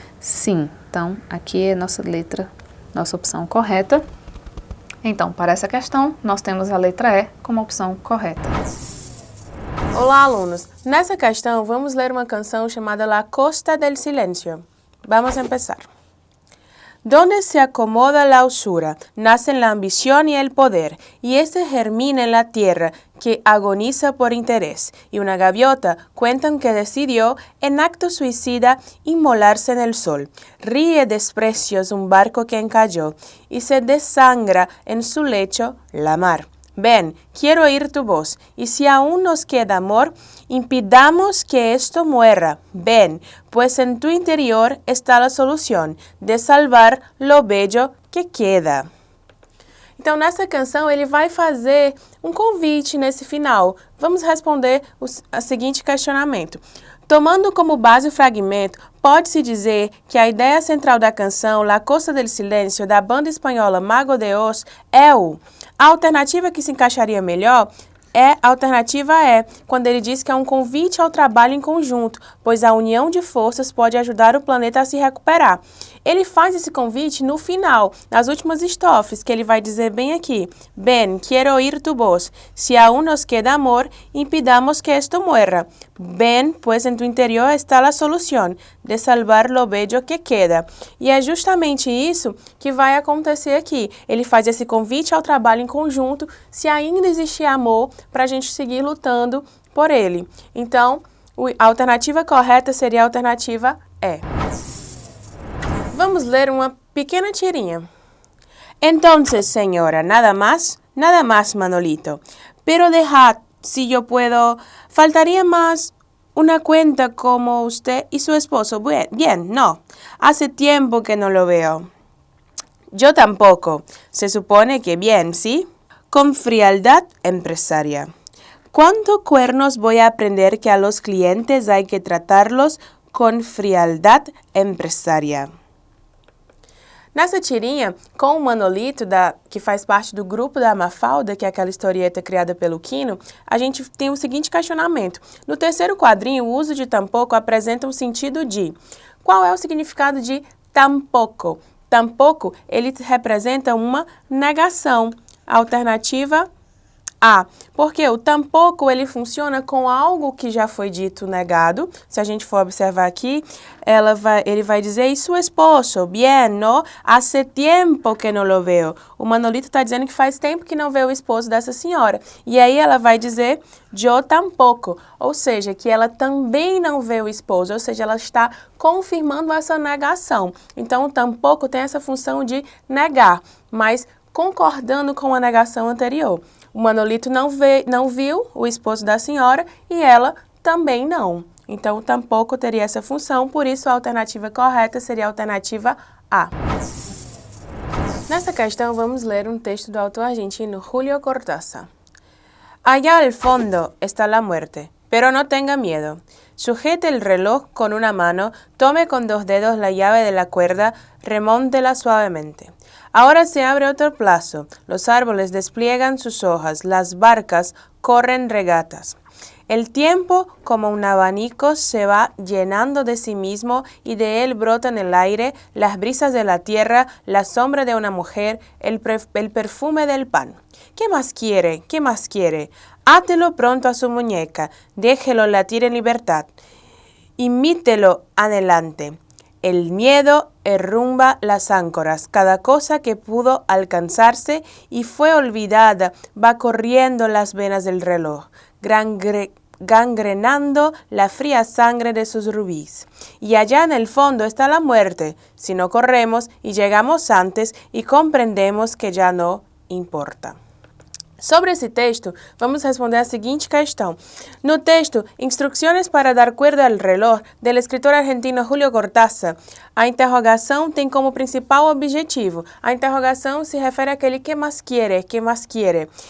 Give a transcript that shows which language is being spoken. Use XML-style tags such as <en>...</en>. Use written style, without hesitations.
<pt>Sim, então aqui é nossa opção correta. Então, para essa questão, nós temos a letra E como opção correta. Olá, alunos! Nessa questão, vamos ler uma canção chamada La Costa del Silencio. Vamos começar.</pt> <es>Donde se acomoda la usura, nacen la ambición y el poder, y este germina en la tierra que agoniza por interés. Y una gaviota cuentan que decidió, en acto suicida, inmolarse en el sol. Ríe desprecios un barco que encalló, y se desangra en su lecho la mar. Ven, quiero oír tu voz, y si aún nos queda amor, impidamos que esto muera. Ven, pues en tu interior está la solución de salvar lo bello que queda.</es> <pt>Então, nessa canção, ele vai fazer um convite nesse final. Vamos responder o seguinte questionamento. Tomando como base o fragmento, pode-se dizer que a ideia central da canção La Costa del Silencio, da banda espanhola Mago de Oz, é o... A alternativa que se encaixaria melhor a alternativa é quando ele diz que é um convite ao trabalho em conjunto, pois a união de forças pode ajudar o planeta a se recuperar. Ele faz esse convite no final, nas últimas estrofes, que ele vai dizer bem aqui.</pt> <es>Ven, quiero oír tu voz. Si aún nos queda amor, impidamos que esto muera. Ven, pues en tu interior está la solución de salvar lo bello que queda.</es> <pt>E é justamente isso que vai acontecer aqui. Ele faz esse convite ao trabalho em conjunto, se ainda existir amor, para a gente seguir lutando por ele. Então, a alternativa correta seria a alternativa E. Vamos ler uma pequena tirinha.</pt> <es>Entonces, señora, nada más Manolito. Pero dejad, si yo puedo, faltaría más una cuenta como usted y su esposo. Bien, no. Hace tiempo que no lo veo. Yo tampoco. Se supone que bien, ¿sí? Con frialdad empresaria. ¿Cuánto cuernos voy a aprender que a los clientes hay que tratarlos con frialdad empresaria?</es> <pt>Nessa tirinha, com o Manolito, que faz parte do grupo da Mafalda, que é aquela historieta criada pelo Quino, a gente tem o seguinte questionamento. No terceiro quadrinho, o uso de tampouco apresenta um sentido de... Qual é o significado de tampouco? Tampouco, ele representa uma negação. Alternativa A, porque o tampouco ele funciona com algo que já foi dito negado. Se a gente for observar aqui, ele vai dizer,</pt> <es>e su esposo, bien, no? Hace tiempo que no lo veo.</es> <pt>O Manolito está dizendo que faz tempo que não vê o esposo dessa senhora. E aí ela vai dizer, yo tampoco, ou seja, que ela também não vê o esposo, ou seja, ela está confirmando essa negação. Então, o tampouco tem essa função de negar, mas concordando com a negação anterior. O Manolito não viu o esposo da senhora e ela também não. Então, tampouco teria essa função, por isso a alternativa correta seria a alternativa A. Nessa questão, vamos ler um texto do autor argentino Julio Cortázar.</pt> <es>Allá al fondo está la muerte, pero no tenga miedo. Sujete el reloj con una mano, tome con 2 dedos la llave de la cuerda, remóntela suavemente. Ahora se abre otro plazo, los árboles despliegan sus hojas, las barcas corren regatas. El tiempo, como un abanico, se va llenando de sí mismo y de él brotan el aire, las brisas de la tierra, la sombra de una mujer, el perfume del pan. ¿Qué más quiere? ¿Qué más quiere? Átelo pronto a su muñeca, déjelo latir en libertad. Imítelo adelante. El miedo herrumba las áncoras, cada cosa que pudo alcanzarse y fue olvidada va corriendo las venas del reloj, gangrenando la fría sangre de sus rubíes. Y allá en el fondo está la muerte, si no corremos y llegamos antes y comprendemos que ya no importa.</es> <pt>Sobre esse texto, vamos responder a seguinte questão. No texto, Instrucciones para dar cuerda al reloj,</pt> <es>del escritor argentino</es> <pt>Julio Cortázar, a interrogação tem como principal objetivo. A interrogação se refere àquele que mais quiere, que mais quiere.</pt>